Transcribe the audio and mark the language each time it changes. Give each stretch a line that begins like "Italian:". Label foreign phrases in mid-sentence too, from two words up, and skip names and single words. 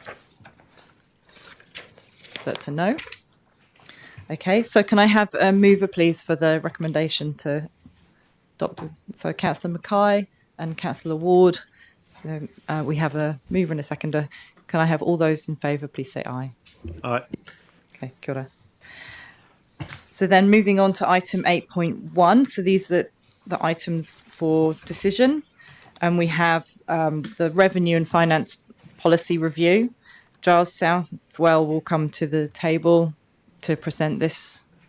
English: So that's a no. Okay, so can I have a mover, please, for the recommendation to adopt? So Councillor Mackay and Councillor Ward. So we have a mover and a seconder. Can I have all those in favour, please say aye. Aye.
Māori: Okay, kia ora.
English: So then moving on to item 8.1. So these are the items for decision. And we have the Revenue and Finance Policy Review. Giles Southwell will come to the table to present this.